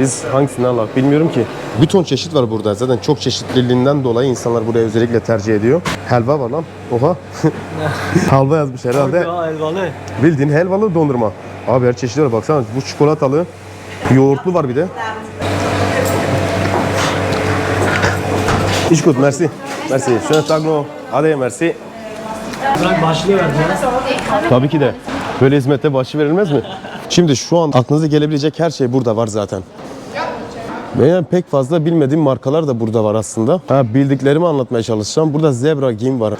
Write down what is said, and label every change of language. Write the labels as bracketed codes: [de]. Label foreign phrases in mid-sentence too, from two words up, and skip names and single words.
[tr] Biz hangisini alalım bilmiyorum ki. Bir ton çeşit var burada. Zaten çok çeşitliliğinden dolayı insanlar buraya özellikle tercih ediyor. Helva var lan. Oha. Halva yazmış herhalde. Elvalı. Bildiğin helvalı dondurma. Abi her çeşitli var. Baksana bu çikolatalı. Yoğurtlu var bir de. [de] İş gut, merci. Merci. Schönen Tag noch. [tr] Hadi merci. Bırak başlığı verdi ya. Tabii ki de. Böyle hizmette bahşiş verilmez mi? Şimdi şu an aklınıza gelebilecek her şey burada var zaten. Benim pek fazla bilmediğim markalar da burada var aslında. Bildiklerimi anlatmaya çalışacağım. Burada Zebra Giyim var.